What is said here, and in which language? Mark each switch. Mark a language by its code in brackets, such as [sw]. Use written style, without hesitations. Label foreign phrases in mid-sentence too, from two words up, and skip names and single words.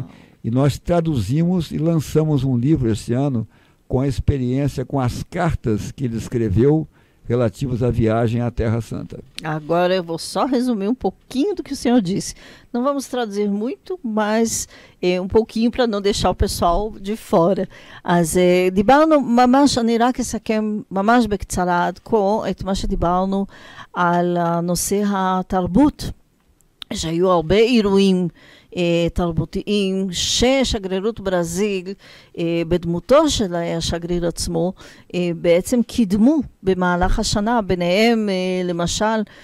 [pt] E nós traduzimos e lançamos um livro esse ano com a experiência, com as cartas que ele escreveu relativas à viagem à Terra Santa. Agora eu vou só resumir um pouquinho do que o senhor disse. Não vamos traduzir muito, mas um pouquinho para não deixar o pessoal de fora. [he] אז דיברנו ממש, אני רק אסכם ממש בקצרה עד כה את מה שדיברנו על הנושא התרבות, שהיו הרבה אירועים תרבותיים ששגרירות ברזיל בדמותו של השגריר עצמו בעצם קידמו במהלך השנה, ביניהם למשל